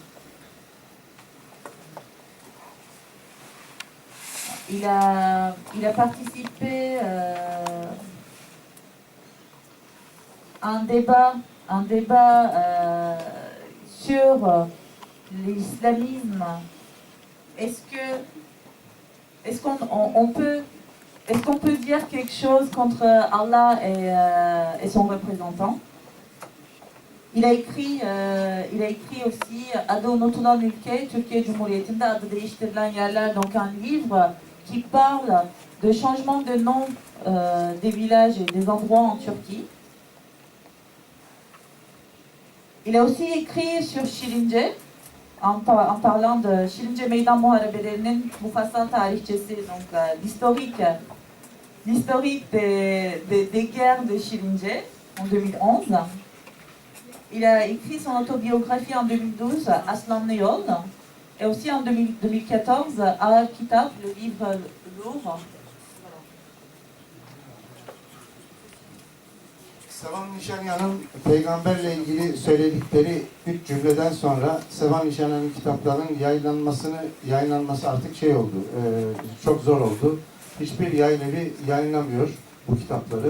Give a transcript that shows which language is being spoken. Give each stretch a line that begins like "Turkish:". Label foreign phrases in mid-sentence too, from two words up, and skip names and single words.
French: Il a participé à un débat sur l'islamisme. Est-ce qu'on peut dire quelque chose contre Allah et son représentant? Il a écrit aussi Adı unutulan ülke Türkiye Cumhuriyeti'nde adı değiştirilen yerler, donc un livre qui parle de changement de nom des villages et des endroits en Turquie. Il a aussi écrit sur Şirince en parlant de Şirince Meydan Muharebelerinin mufassal tarihçesi, donc l'historique des guerres de Şirince en 2011. Il a écrit son autobiographie en 2012, Aslanlı Yol, et aussi en 2014, Ağır Kitap, le livre lourd.
Turkish: Sevan Nişanyan'ın peygamberle ilgili söyledikleri 3 cümleden sonra Sevan Nişanyan'ın kitaplarının yayınlanması artık oldu, çok zor oldu. Hiçbir yayın evi yayınlamıyor bu kitapları.